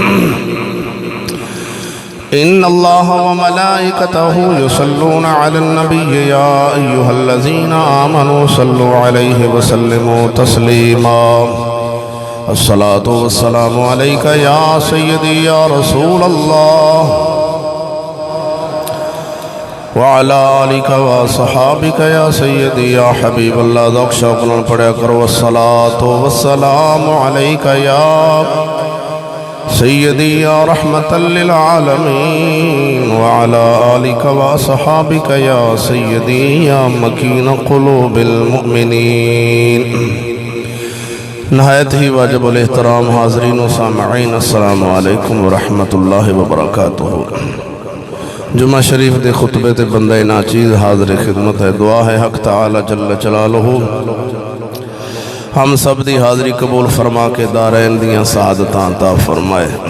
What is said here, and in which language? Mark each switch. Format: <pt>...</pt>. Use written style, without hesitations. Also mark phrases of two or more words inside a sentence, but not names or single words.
<ar>إن الله وملائكته يصلون على النبي يا أيها الذين آمنوا صلوا عليه وسلموا تسليما الصلاة والسلام عليك يا سيدي يا رسول الله وعلى آلك وصحابك يا سيدي يا حبيب الله</ar> <pa>ذوق شوق نال پڑھیا کرو</pa> <ar>الصلاة والسلام عليك يا سيدي يا رحمة للعالمين وعلى آلك وصحابك يا سيدي يا مكين قلوب المؤمنين</ar> <ur>نہایت ہی واجب الاحترام حاضرین و سامعین</ur> <ar>السلام علیکم ورحمۃ اللہ وبرکاتہ۔</ar> <pa>جمعہ شریف دے خطبے تے بندہ ناچیز حاضر خدمت ہے، دعا ہے حق تعالی</pa> <ar>جل جلالہ</ar> <pa>ہم سب دی حاضری قبول فرما کے دارین دیاں سعادتاں عطا فرمائے۔</pa>